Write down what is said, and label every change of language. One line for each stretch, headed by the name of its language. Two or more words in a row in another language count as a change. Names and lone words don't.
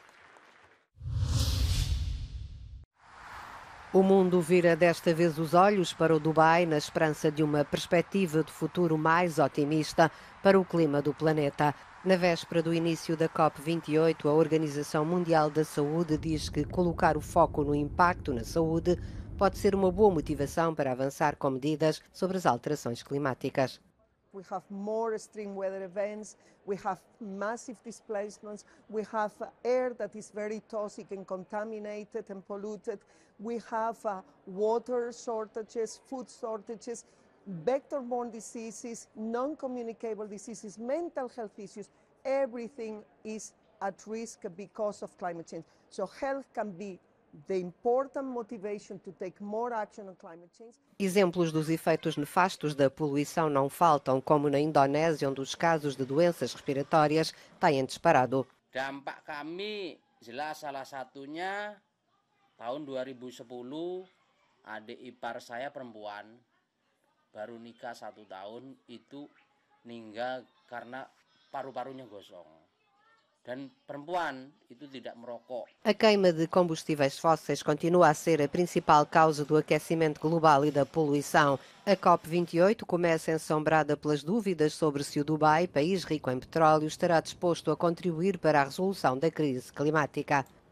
Portuguese: O mundo vira desta vez os olhos para o Dubai na esperança de uma perspectiva de futuro mais otimista para o clima do planeta. Na véspera do início da COP28, a Organização Mundial da Saúde diz que colocar o foco no impacto na saúde pode ser uma boa motivação para avançar com medidas sobre as alterações climáticas.
English: We have more extreme weather events, we have massive displacements, we have air that is very toxic and contaminated and polluted, we have water shortages, food shortages, vector-borne diseases, non-communicable diseases, mental health issues. Everything is at risk because of climate change. So health can be the important motivation to take more action on climate change.
Portuguese: Exemplos dos efeitos nefastos da poluição não faltam, como na Indonésia, onde os casos de doenças respiratórias têm disparado.
Indonesian: Dampak kami jelas salah satunya tahun 2010 adik ipar saya perempuan baru nikah 1 tahun itu meninggal karena paru-parunya gosong.
Portuguese: A queima de combustíveis fósseis continua a ser a principal causa do aquecimento global e da poluição. A COP28 começa ensombrada pelas dúvidas sobre se o Dubai, país rico em petróleo, estará disposto a contribuir para a resolução da crise climática.